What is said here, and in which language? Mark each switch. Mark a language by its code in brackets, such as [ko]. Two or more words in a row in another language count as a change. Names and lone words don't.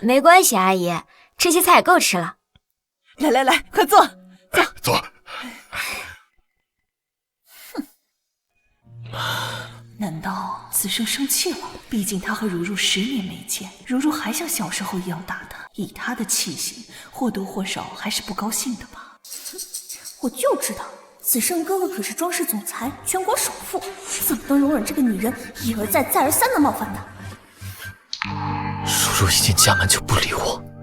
[zh] 沒關係，阿姨，這些菜夠吃了。來來來，快坐。走，坐。哼，難道子勝生氣了？畢竟他和如如10年沒見，如如還像小時候一樣打他，以他的氣性，或多或少還是不高興的吧。我就知道，子勝哥哥可是莊氏總裁，全國首富，怎麼能容忍這個女人一而再再而三的冒犯呢？如如一進家門就不理我。